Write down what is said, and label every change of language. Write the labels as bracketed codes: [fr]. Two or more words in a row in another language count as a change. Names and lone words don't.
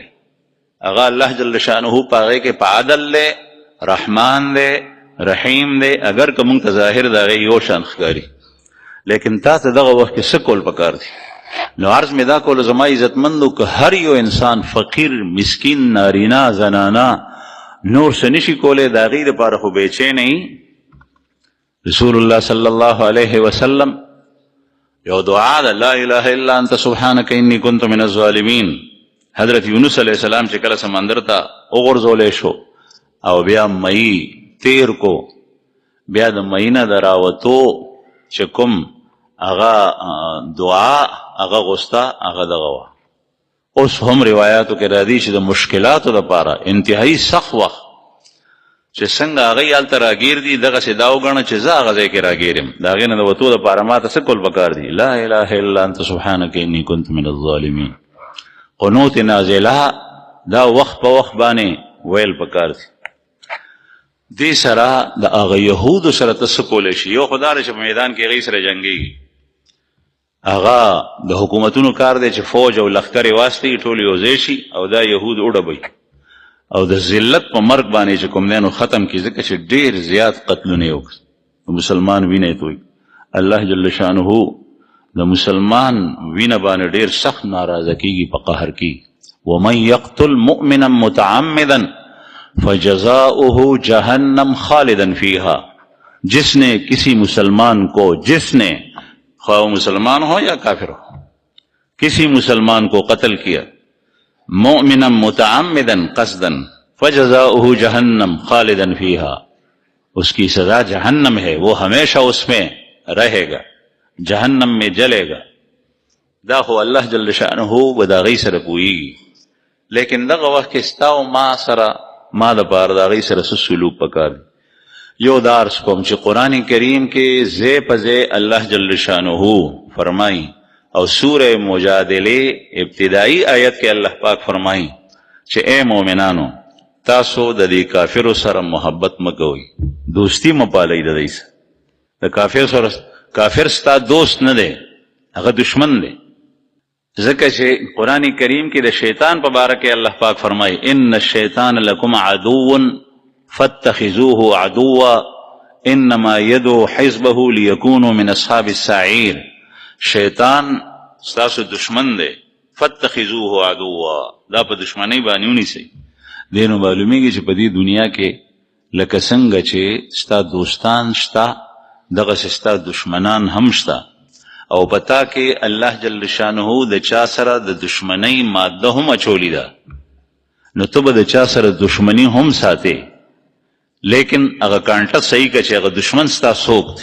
[ps] هغه الله [ar] جل شانه [ps] په هغې کې په عدل دی، رحمان دی، رحیم دی، اگر که مونږ ته ظاهر د هغې یو شان ښکاري، لیکن تا ته دغه وخت کې څه کول پکار دی؟ نو عرض مې دا کولو زما عزتمندو که هر یو انسان فقیر، مسکین، نارینه، زنانه نور څه نشي کولی، د هغې دپاره خو بېچینه یي. رسول الله [ar] صلی الله علیه وسلم [ps] یو دعا ده، [ar] لا اله الا انت سبحانك انی کنت من الظالمین. [ps] حضرت یونس [ar] علیہ السلام [ps] چې کله سمندر ته وغورځولی شو او بیا مئی تیر کو، بیا د مئی نه د راوتو چې کوم هغه دعا هغه غوسته هغه دغه وه. اوس هم روایاتو کې راځي چې د مشکلاتو لپاره انتهایی سخت وخت چې څنګه هغوی هلته راګیر دي، دغسې دا وګڼه چې زه هغه ځای کې راګیر یم، د هغې نه د وتو دپاره ما ته څه کول پکار دي؟ [ar] لا اله الا انت سبحانک انی کنت من الظالمین. قنوت نازله [ps] دا وخت په وخت باندې ویل پکار دي. دې سره د هغه یهودو سره ته څه کولی شي؟ یو خو دا دی چې په میدان کې هغوی سره جنګېږي، هغه د حکومتونو کار دی چې فوج او لښکر یې واستوي، ټول یو ځای شي او دا یهود وډبوي او د ذلت په مرګ باندې چې کوم دی نو ختم کړي، ځکه چې ډېر زیات قتلونه یې وکړي. مسلمان وینه یې توی. الله [ar] جل شانه [ps] د مسلمان وینه باندې ډېر سخت ناراضه کېږي، په قهر کېږي. [ar] ومن یقتل مؤمنا متعمدا فجزاؤه جہنم خالدا فیہا. [ur] جس نے کسی مسلمان کو، جس نے خواہ مسلمان ہو یا کافر ہو، کسی مسلمان کو قتل کیا [ar] مؤمنا متعمدا قصدا فجزاؤه جہنم خالدا فیہا، [ur] اس کی سزا جہنم ہے، وہ ہمیشہ اس میں رہے گا، جہنم میں جلے گا. [ps] دا خو اللہ [ar] جل شانہ [ps] و دا غی سره پوئیگی. لیکن دغه وخت کې ستا او ما سره ما دپاره د هغوی سره څه سلوک پکار دی. یو دا عرض کوم چې قرآن کریم کې ځای په ځای الله [ar] جل شانه [ps] فرمایي او سوره مجادله ابتدائی آیت کې الله پاک فرمایي چې اے مؤمنانو تاسو د دې کافرو سره محبت مه کوئ، دوستی مه پالئ د دوی سره. د کافر سره، کافر ستا دوست نه دی، هغه دشمن دی. ځکه چې قرآن کریم کې د شیطان په باره کې الله پاک فرمایي [ar] ان الشیطان لکم عدو فاتخذوه عدوا انما يدعو حزبه ليكونوا من اصحاب السعير. [ps] شیطان ستاسو دشمن دی، [ar] فاتخذوه عدوا، [ps] دا په دشمنی باندې ونیسئ. دې نو معلومیږي چې په دې دنیا کې لکه څنګه چې ستا دوستان شته دغسې ستا دشمنان هم شته، او پتا کې الله [ar] جل شانه [ps] د چا سره د دشمنی ماده هم اچولی ده، نو ته به د چا سره دشمنی هم ساتې، لیکن هغه کانټه صحیح که چې هغه دشمن ستا څوک دی.